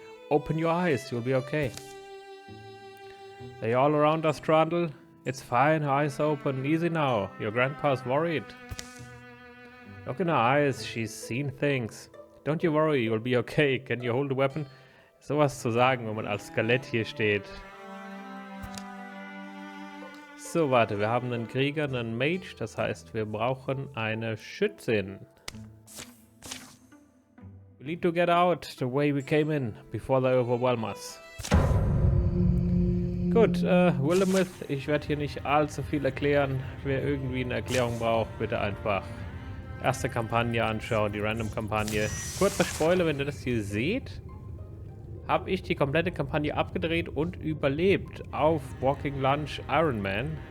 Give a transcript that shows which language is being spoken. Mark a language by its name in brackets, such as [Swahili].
[English] Open your eyes, you'll be okay. They all around us, Trundle. It's fine, eyes open, easy now. Your grandpa's worried. Look in her eyes, she's seen things. Don't you worry, you'll be okay. Can you hold a weapon? [German] Sowas zu sagen, wenn man als Skelett hier steht. So, warte, wir haben einen Krieger, einen Mage, das heißt, wir brauchen eine Schützin. [English] We need to get out the way we came in, before they overwhelm us. [German] Gut, Wildermyth, ich werde hier nicht allzu viel erklären. Wer irgendwie eine Erklärung braucht, bitte einfach erste Kampagne anschauen, die Random-Kampagne. Kurzer Spoiler, wenn ihr das hier seht, habe ich die komplette Kampagne abgedreht und überlebt auf Walking Lunch Iron Man.